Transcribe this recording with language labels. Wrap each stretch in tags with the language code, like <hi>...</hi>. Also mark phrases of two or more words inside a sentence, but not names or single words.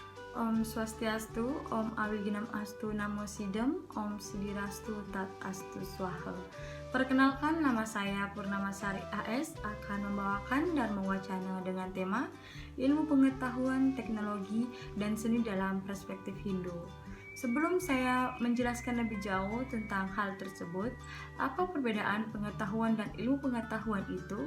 <sa>Om Swastiastu, Om Awiginam Astu Namo Sidem, Om Sidirastu Tat Astu Swaha.</sa> <id>Perkenalkan, nama saya Purnamasari AS akan membawakan dan mewacana dengan tema Ilmu Pengetahuan, Teknologi, dan Seni dalam Perspektif Hindu. Sebelum saya menjelaskan lebih jauh tentang hal tersebut, apa perbedaan pengetahuan dan ilmu pengetahuan itu?</id>